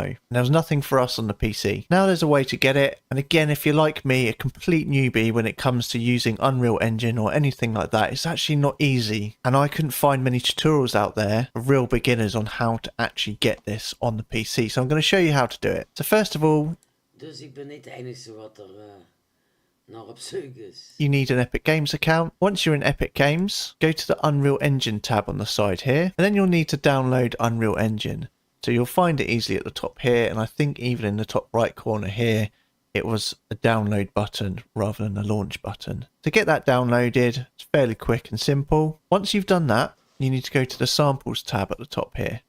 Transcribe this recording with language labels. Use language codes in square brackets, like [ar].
[en] And there was nothing for us on the PC. Now there's a way to get it, and again, if you're like me, a complete newbie when it comes to using Unreal Engine or anything like that, it's actually not easy. And I couldn't find many tutorials out there for real beginners on how to actually get this on the PC. So I'm going to show you how to do it. So first of all, [nl] dus ik ben niet de enige wat er naar op zoek is. [en] You need an Epic Games account. Once you're in Epic Games, go to the Unreal Engine tab on the side here, and then you'll need to download Unreal Engine. So you'll find it easily at the top here, and I think even in the top right corner here, it was a download button rather than a launch button. To get that downloaded, it's fairly quick and simple. Once you've done that, you need to go to the Samples tab at the top here.